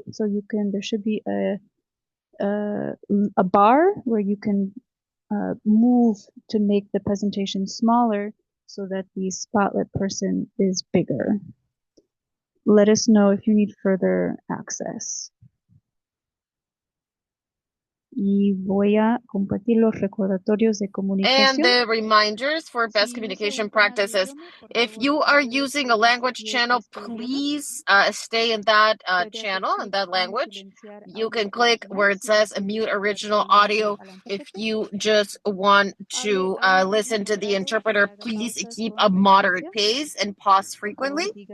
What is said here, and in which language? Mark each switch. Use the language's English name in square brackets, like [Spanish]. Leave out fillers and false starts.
[English] So you can, there should be a bar where you can move to make the presentation smaller so that the spotlit person is bigger. Let us know if you need further access. [Spanish] Y voy a compartir los recordatorios de comunicación. [English] And the reminders for best communication practices. If you are using a language channel, please stay in that channel, in that language. You can click where it says mute original audio. If you just want to listen to the interpreter, please keep a moderate pace and pause frequently.